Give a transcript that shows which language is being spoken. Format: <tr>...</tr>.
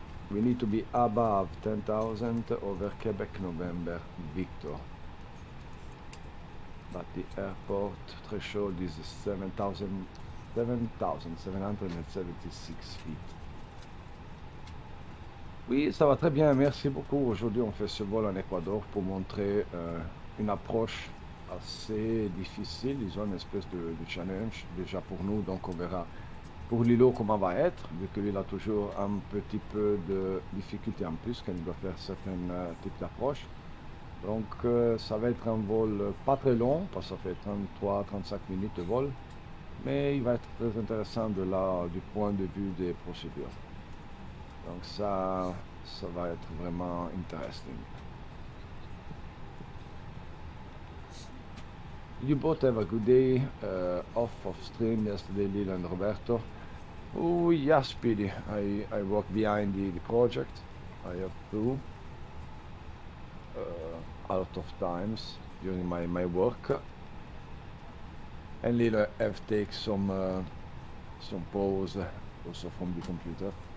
<en>We need to be above 10,000 over Quebec, November, Victor. But the airport threshold is 7,776 feet.</en> <fr>Oui, ça va très bien, merci beaucoup. Aujourd'hui, on fait ce vol en Équateur pour montrer une approche assez difficile, disons une espèce de challenge déjà pour nous. Donc, on verra pour Lilo comment va être, vu que lui il a toujours un petit peu de difficulté en plus quand il doit faire certains types d'approches. Donc, ça va être un vol pas très long, parce que ça fait 33-35 minutes de vol, mais il va être très intéressant du point de vue des procédures. Donc ça va être vraiment interesting.</fr> <en>You both have a good day off of stream yesterday, Lil and Roberto. Oh yes, Speedy. I work behind the project. I have to a lot of times during my work, and Lil have take some pause also from the computer.</en>